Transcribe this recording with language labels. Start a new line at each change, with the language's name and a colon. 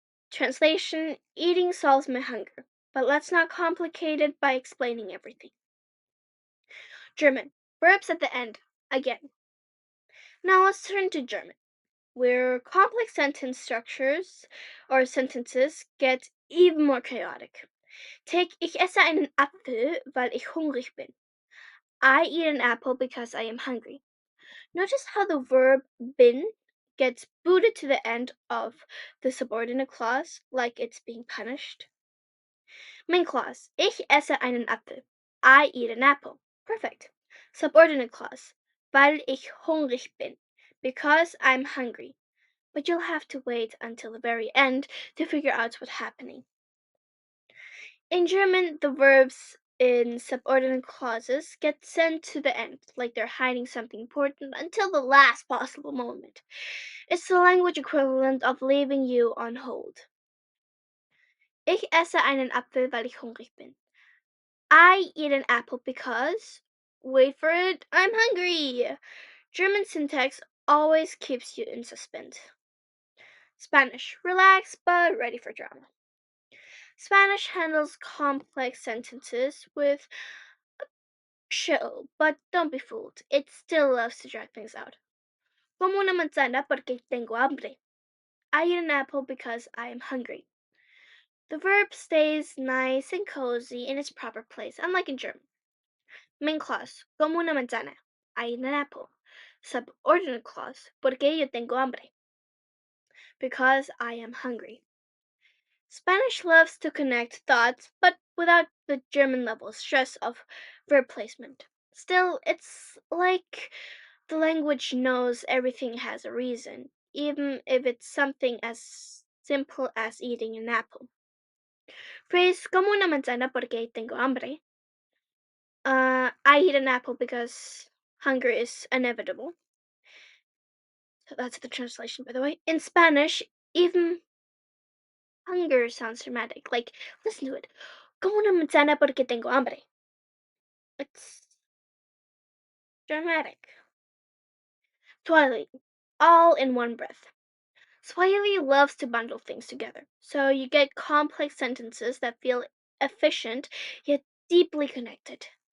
English: Translation, eating solves my hunger. But let's not complicate it by explaining everything. German, verbs at the end, again. Now let's turn to German, where complex sentence structures or sentences get even more chaotic.
German: Take Ich esse einen Apfel, weil ich hungrig bin.
English: I eat an apple because I am hungry. Notice how the verb bin gets booted to the end of the subordinate clause like it's being punished. Main clause.
German: Ich esse einen Apfel.
English: I eat an apple. Perfect. Subordinate clause.
German: Weil ich hungrig bin.
English: Because I'm hungry. But you'll have to wait until the very end to figure out what's happening. In German, the verbs in subordinate clauses get sent to the end, like they're hiding something important until the last possible moment. It's the language equivalent of leaving you on hold.
German: Ich esse einen Apfel, weil ich hungrig bin.
English: I eat an apple because, wait for it, I'm hungry. German syntax always keeps you in suspense. Spanish, relax but ready for drama. Spanish handles complex sentences with chill, but don't be fooled. It still loves to drag things out.
Spanish: Como una manzana porque tengo hambre.
English: I eat an apple because I am hungry. The verb stays nice and cozy in its proper place, unlike in German. Main clause,
Spanish: como una manzana.
English: I eat an apple. Subordinate clause,
Spanish: porque yo tengo hambre.
English: Because I am hungry. Spanish loves to connect thoughts, but without the German level stress of verb placement. Still, it's like the language knows everything has a reason, even if it's something as simple as eating an apple.
Spanish: Phrase como una manzana porque tengo hambre.
English: I eat an apple because hunger is inevitable. So that's the translation, by the way. In Spanish, even hunger sounds dramatic. Like, listen to it.
Spanish: Como una manzana porque tengo hambre.
English: It's dramatic. Swahili, all in one breath. Swahili loves to bundle things together, so you get complex sentences that feel efficient yet deeply connected.